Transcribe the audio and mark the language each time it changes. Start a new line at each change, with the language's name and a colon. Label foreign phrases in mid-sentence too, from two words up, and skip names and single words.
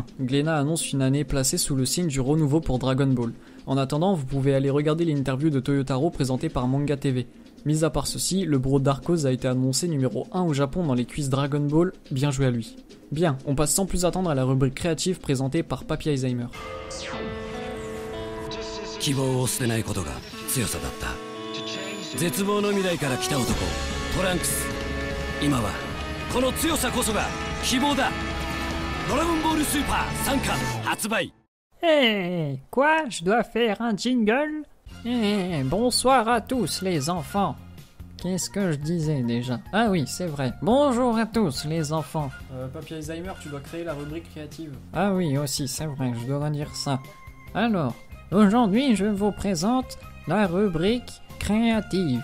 French: Glénat annonce une année placée sous le signe du renouveau pour Dragon Ball. En attendant, vous pouvez aller regarder l'interview de Toyotaro présentée par Manga TV. Mis à part ceci, le bro Darkos a été annoncé numéro 1 au Japon dans les quiz Dragon Ball, bien joué à lui. Bien, on passe sans plus attendre à la rubrique créative présentée par Papy Alzheimer.
Japanese: 希望を捨てないことが強さだった。絶望の未来から来た男トランクス。今はこの強さこそが希望だ。ドラゴンボールスーパー3巻発売。
French: Eh, quoi? Je dois faire un jingle? Eh, bonsoir à tous les enfants. Qu'est-ce que je disais déjà? Ah oui, c'est vrai. Bonjour à tous les enfants. Papy Alzheimer, tu dois créer la rubrique créative. Ah oui, aussi, c'est vrai, je dois dire ça. Alors, aujourd'hui, je vous présente la rubrique créative.